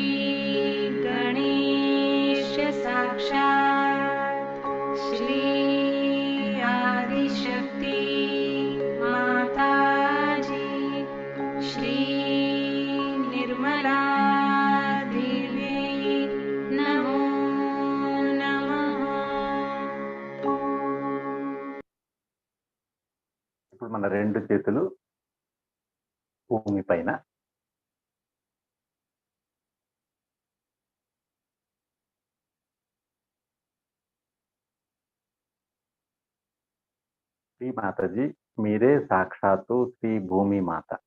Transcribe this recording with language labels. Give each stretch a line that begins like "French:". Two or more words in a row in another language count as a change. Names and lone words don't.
Sanskrit: गणेश साक्षात् श्री आदिशक्ति माताजी श्री निर्मला देवी नमो नमः।
Telugu: ఇప్పుడు మన 2 చేతులు భూమి పైన శ్రీ మాతాజీ మీరే సాక్షాత్తు శ్రీ భూమి మాత.